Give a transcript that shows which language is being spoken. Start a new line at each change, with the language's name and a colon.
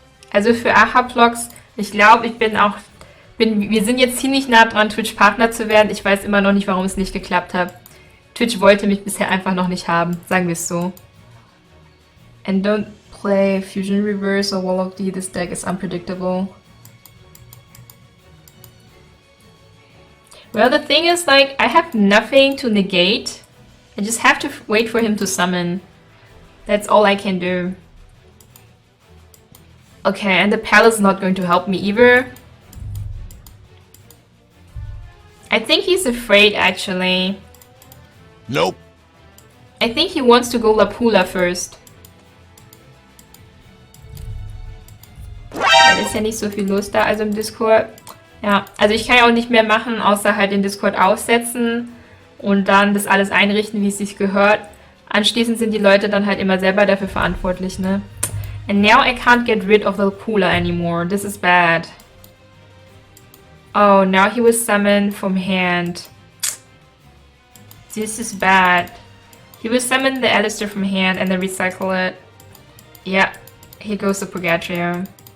German: Also für AHA-Vlogs, ich glaube, wir sind jetzt ziemlich nah dran, Twitch-Partner zu werden. Ich weiß immer noch nicht, warum es nicht geklappt hat. Twitch wollte mich bisher einfach noch nicht haben, sagen wir es so.
English: And don't play Fusion Reverse or Wall of D, this deck is unpredictable. Well, the thing is, like, I have nothing to negate. I just have to wait for him to summon. That's all I can do. Okay, and the palace is not going to help me either. I think he's afraid, actually. Nope. I think he wants to go Lapula first.
German: Da ist ja nicht so viel los da, also im Discord. Ja, also ich kann ja auch nicht mehr machen, außer halt den Discord aussetzen und dann das alles einrichten, wie es sich gehört. Anschließend sind die Leute dann halt immer selber dafür verantwortlich, ne?
English: And now I can't get rid of the Lapula anymore. This is bad. Oh, now he was summoned from hand. This is bad. He will summon the Alistair from hand and then recycle it. Yeah, here goes the Purgatrio.